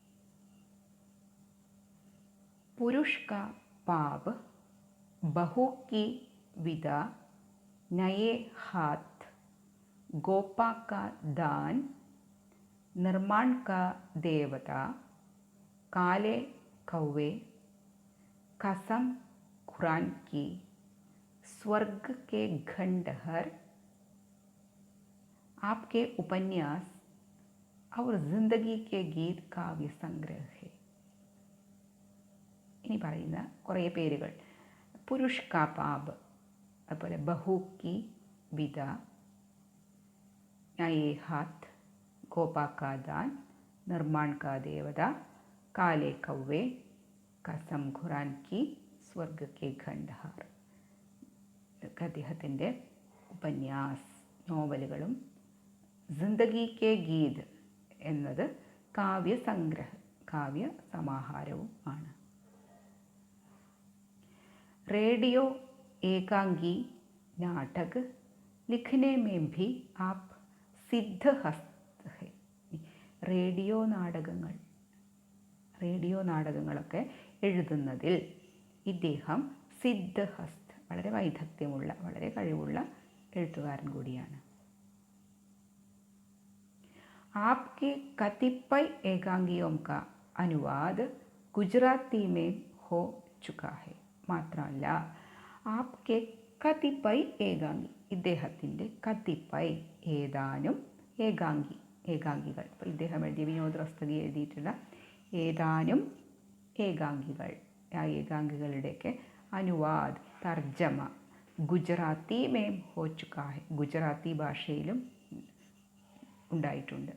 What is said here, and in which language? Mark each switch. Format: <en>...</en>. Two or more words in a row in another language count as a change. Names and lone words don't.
<hi>പുരുഷ് കാ പാപ്, ബഹു കി വിദ, നയേ ഹാത്ത്, ഗോപാ കാ ദാൻ, നിർമാൺ കാ ദേവത, കാലെ കൗവേ, कसम कुरान की, स्वर्ग के खंडहर, आपके उपन्यास और जिंदगी के गीत काव्य संग्रह है.</hi> <ml>ഇനി പറയുന്ന കുറേ പേരുകൾ: പുരുഷ് കാ പാപ്, അതുപോലെ ബഹു കി വിദ, നയേ ഹാത്ത്, ഗോപാ കാ ദാൻ, നിർമാൺ കാ ദേവത, കാലെ കൗവേ, കസം ഖുറാൻ കി, സ്വർഗ് കെ ഖണ്ഡഹാർ. അദ്ദേഹത്തിൻ്റെ ഉപന്യാസ്, നോവലുകളും ജിന്ദഗി കെ ഗീത് എന്നത് കാവ്യസംഗ്രഹ, കാവ്യ സമാഹാരവും ആണ്.</ml> <hi>रेडियो एकांगी नाटक लिखने में भी आप सिद्धहस्त है.</hi> <ml>റേഡിയോ നാടകങ്ങളൊക്കെ എഴുതുന്നതിൽ ഇദ്ദേഹം സിദ്ധഹസ്ത്, വളരെ വൈദഗ്ധ്യമുള്ള, വളരെ കഴിവുള്ള എഴുത്തുകാരൻ കൂടിയാണ്.</ml> <hi>आपके कतिपय एकांगियों का अनुवाद गुजराती में हो चुका है.</hi> <ml>മാത്രമല്ല</ml> <hi>आपके कतिपय एकांगी,</hi> <ml>ഇദ്ദേഹത്തിൻ്റെ കതിപ്പയ് ഏതാനും ഏകാംഗികൾ, ഇപ്പോൾ ഇദ്ദേഹം എഴുതിയ വിനോദ് റോസ്തഗി എഴുതിയിട്ടുള്ള ഏതാനും ഏകാംഗികൾ, ആ ഏകാംഗികളുടെയൊക്കെ അനുവാദ്, തർജ്ജമ</ml> <hi>गुजराती में हो चुका है,</hi> <ml>ഗുജറാത്തി ഭാഷയിലും ഉണ്ടായിട്ടുണ്ട്.</ml>